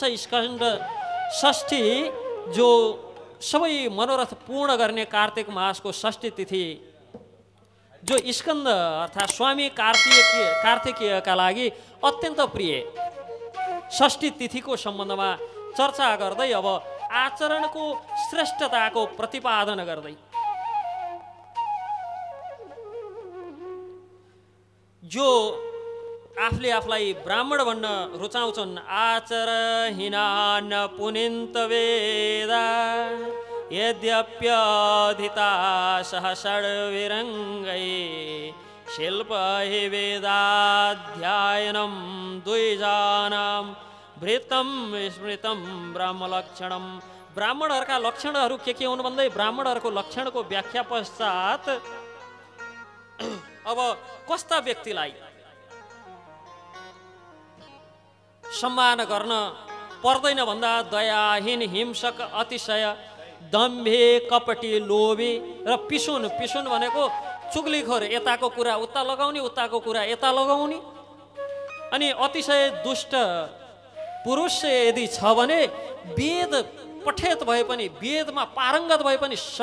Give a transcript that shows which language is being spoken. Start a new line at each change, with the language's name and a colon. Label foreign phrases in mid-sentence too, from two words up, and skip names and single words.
Nepali: स्कन्द षष्ठी जो सबै मनोरथ पूर्ण गर्ने कार्तिक मासको षष्ठी तिथि जो स्कन्द अर्थात् स्वामी कार्तिकेयका लागि अत्यन्त प्रिय षष्ठी तिथिको सम्बन्धमा चर्चा गर्दै अब आचरणको श्रेष्ठताको प्रतिपादन गर्दै जो आफूले आफूलाई ब्राह्मण भन्न रुचाउँछन्
Sanskrit: आचरहीना न पुनिन्त वेदा यद्यप्यधिता सहषड्विरङ्गै शिल्प हि वेदाध्यायनं द्विजानां वृत्तं स्मृतं ब्रह्मलक्षणम।
Nepali: ब्राह्मणहरूका लक्षणहरू के हुन् भन्दै ब्राह्मणहरूको लक्षणको व्याख्या पश्चात अब कस्ता व्यक्तिलाई सम्मान गर्न पर्दैन भन्दा दयाहीन, हिंसक, अतिशय, दम्भी, कपटी, लोभी र पिसुन भनेको चुगलीखोर, यताको कुरा उता लगाउने, उताको कुरा यता लगाउने, अनि अतिशय दुष्ट पुरुष यदि छ भने वेद पठेत भए पनि वेदमा पारङ्गत भए पनि